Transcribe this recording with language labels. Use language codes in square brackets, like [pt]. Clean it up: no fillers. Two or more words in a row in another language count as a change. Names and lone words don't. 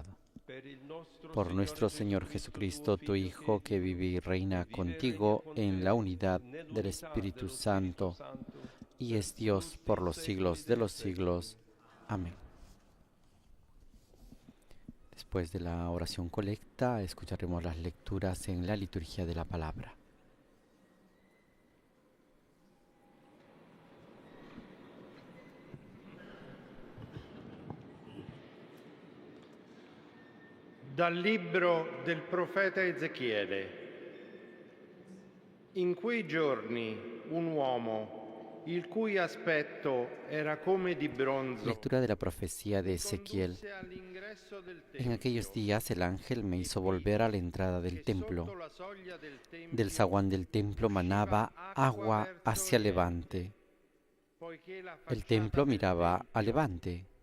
[es] Por nuestro Señor Jesucristo, tu Hijo, que vive y reina contigo en la unidad del Espíritu Santo, y es Dios por los siglos de los siglos. Amén. Después de la oración colecta, escucharemos las lecturas en la liturgia de la palabra. [it] Dal libro del profeta Ezechiele. In quei giorni un uomo, il cui aspetto era come di bronzo, [es] Lectura de la profecía de Ezequiel. En aquellos días el ángel me hizo volver a la entrada del templo. Del zaguán del templo manaba agua hacia levante. El templo miraba a levante.